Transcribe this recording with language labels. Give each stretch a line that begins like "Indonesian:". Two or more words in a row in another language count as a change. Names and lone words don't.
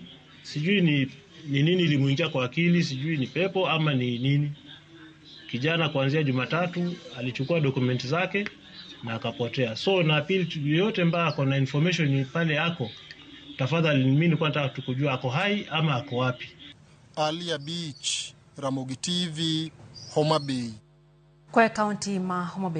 Swahili: Sijui ni nini ilimuingia kwa akili, sijui ni pepo ama ni nini. Kijana kuanzia Jumatatu alichukua dokumenti zake na akapotea. So na appeal yote mbaya ako na information pale yako, tafadhali mimi nilikuwa nataka tukujua ako hai ama ako wapi. Walia Beach, Ramogi TV, Homa Bay. Kwa kaunti ma Homa Bay